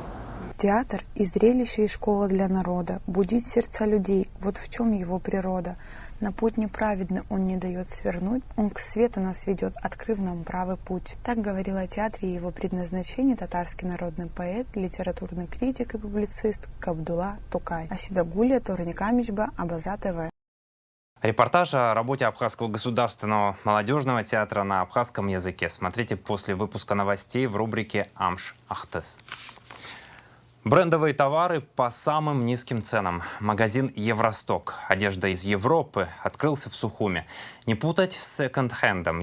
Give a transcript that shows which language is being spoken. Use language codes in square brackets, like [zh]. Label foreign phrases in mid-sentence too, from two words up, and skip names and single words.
[ru] Театр и зрелище, и школа для народа. Будить сердца людей. Вот в чем его природа. На путь неправедный он не дает свернуть, он к свету нас ведет, открыв нам правый путь. Так говорил о театре и его предназначении татарский народный поэт, литературный критик и публицист Кабдулла Токай. Асида Гулия, Торни Камичба, Абаза ТВ. Репортаж о работе Абхазского государственного молодежного театра на абхазском языке смотрите после выпуска новостей в рубрике «Амш Ахтес». Брендовые товары по самым низким ценам. Магазин «Евросток». Одежда из Европы открылся в Сухуми. Не путать с секонд-хендом.